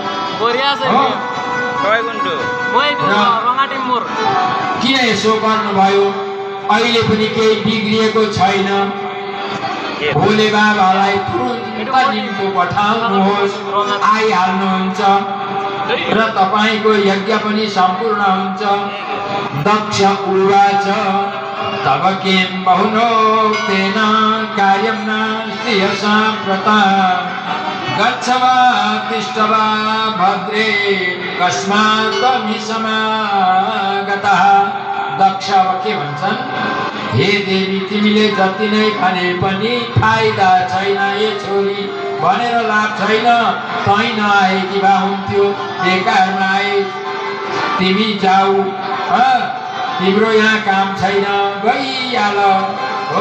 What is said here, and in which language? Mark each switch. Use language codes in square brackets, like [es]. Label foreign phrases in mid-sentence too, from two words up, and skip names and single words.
[ne] किन यसो गर्नुभयो? अहिले पनि केही बिग्रिएको छैन। भोले बाबालाई तुरुन्त निम्तो पठाउनुहोस्, आइहाल्नुहुन्छ र तपाईँको यज्ञ पनि सम्पूर्ण हुन्छ। [sa] दक्ष उवाच तब किं बहुनोक्तेन कार्यं नास्ति साम्प्रता गच्छ वा तिष्ठ वा भद्रे कस्मात् त्वमि समागतः। [ne] दक्ष के भन्छन्, हे देवी तिमीले जति नै भने पनि फाइदा छैन, ए छोरी भनेर लाभ छैन। तै नआएकी भए हुन्थ्यो, बेकारमा आए, तिमी जाऊ, तिम्रो यहाँ काम छैन, गइहाल हो।